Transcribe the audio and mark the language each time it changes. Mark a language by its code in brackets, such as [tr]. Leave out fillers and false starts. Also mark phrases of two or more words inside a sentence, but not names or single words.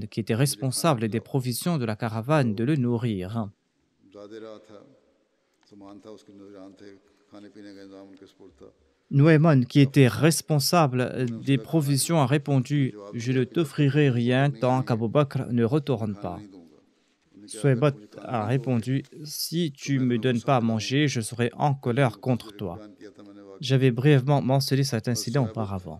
[fr] était responsable des provisions de la caravane de le nourrir. [ur] زیادہ رہا تھا، سامان تھا اس کے نگران تھے، کھانے پینے کا انتظام ان کے سپرد تھا. [fr] Nuayman, qui était responsable des provisions, a répondu: Je ne t'offrirai rien tant qu'Abu Bakr ne retourne pas. Suaybat a répondu: Si tu ne me donnes pas à manger, je serai en colère contre toi. J'avais brièvement mentionné cet incident auparavant.